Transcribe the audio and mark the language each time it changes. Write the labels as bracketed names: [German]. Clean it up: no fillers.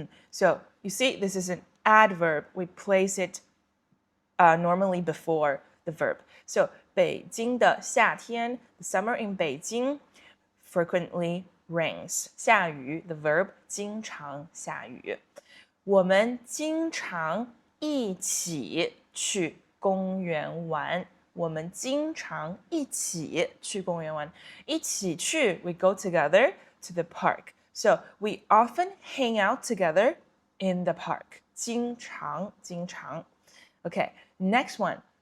[English] So you see, this is an adverb. We place it normally before the verb. So [Chinese] 北京的夏天, [English] the summer in Beijing, frequently rains. [Chinese] 下雨 [English] the verb [Chinese] 经常下雨。我们经常一起去公园玩。我们经常一起去公园玩。 [English] 一起去 we go together to the park. So we often hang out together in the park. 经常 Okay, next one.